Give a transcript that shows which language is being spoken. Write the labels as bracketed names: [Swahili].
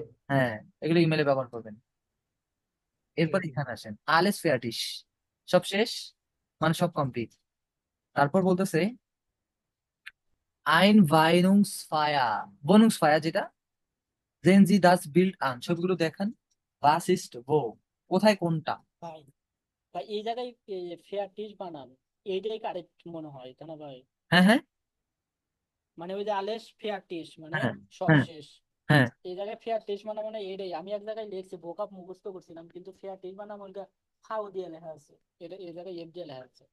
[Bangla] হ্যাঁ, এগুলো ইমেলে ব্যবহার করবেন। এরপর এখানে আসেন, আলেস ফেয়াটিস, সব শেষ, মানে সব কমপ্লিট। তারপর বলতেছে আইন Weihnungsfeier, Wohnungsfeier যেটা, [German] sehen Sie das Bild an, [Bangla] ছবিগুলো দেখেন। [German] Was ist wo, [Bangla] কোথায় কোনটা? ভাই ভাই এই জায়গায় ফেয়ার টিস বানান, এইটাই কারেক্ট মনে হয়, তাই না ভাই? হ্যাঁ হ্যাঁ মানে ওই যে আলেস ফেয়ার টিস মানে হ্যাঁ সব হ্যাঁ শেষ। হ্যাঁ। এই জায়গায় ফেয়ার টিস মানে মানে এইটাই আমি এক জায়গায় লিখছি, বোকাপ মুখস্থ করছিলাম, কিন্তু ফেয়ার টিস মানে আমার ফাও দিয়ে লেখা আছে, এটা এই জায়গায় এফ দিয়ে লেখা আছে।